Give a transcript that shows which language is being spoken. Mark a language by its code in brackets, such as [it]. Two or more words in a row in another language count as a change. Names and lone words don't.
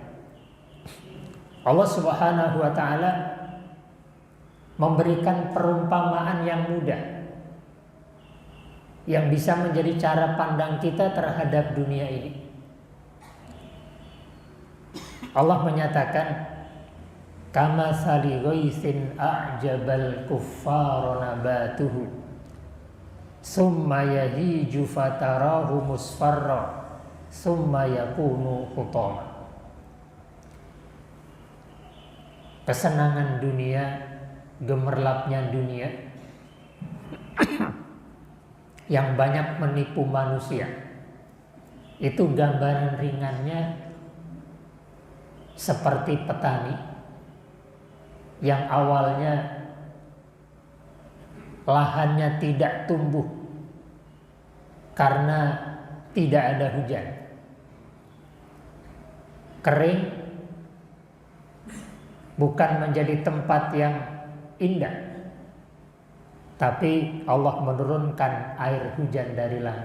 [id] Allah [ar] سبحانه وتعالى [id] memberikan perumpamaan yang mudah yang bisa menjadi cara pandang kita terhadap dunia ini. Allah menyatakan, [ar] كمثل غيث أعجب الكفار نباته ثم يهيج فتراه مصفرا ثم يكون حطاما. [id] Kesenangan dunia, gemerlapnya dunia yang banyak menipu manusia. Itu gambaran ringannya seperti petani yang awalnya lahannya tidak tumbuh karena tidak ada hujan, kering, bukan menjadi tempat yang indah, tapi Allah menurunkan air hujan dari langit.